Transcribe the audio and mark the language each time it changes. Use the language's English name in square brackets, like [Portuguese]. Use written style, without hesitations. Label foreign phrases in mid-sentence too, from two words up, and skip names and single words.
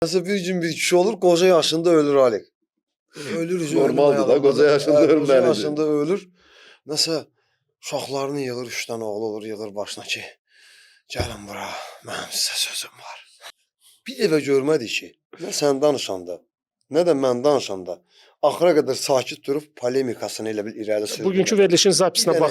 [Turkish] Mesela bir gün bir kişi olur, koca yaşında ölür Ali. Ölür. [Azerbaijani] Normaldir da, koca yaşında [Turkish] Koca [Azerbaijani] ölməlidir. [Turkish] yaşında ölür. [Azerbaijani] Mesela uşaqlarını yığır, 3 dənə oğlu olur, yığır başına ki, gəlin bura, mənim sizə sözüm var. Bir dəfə görmədik ki, nə sən danışanda, nə də mən danışanda, axıra qədər sakit durub polemikasını elə bil irəli sürür. Bugünkü verilişin zapisinə bax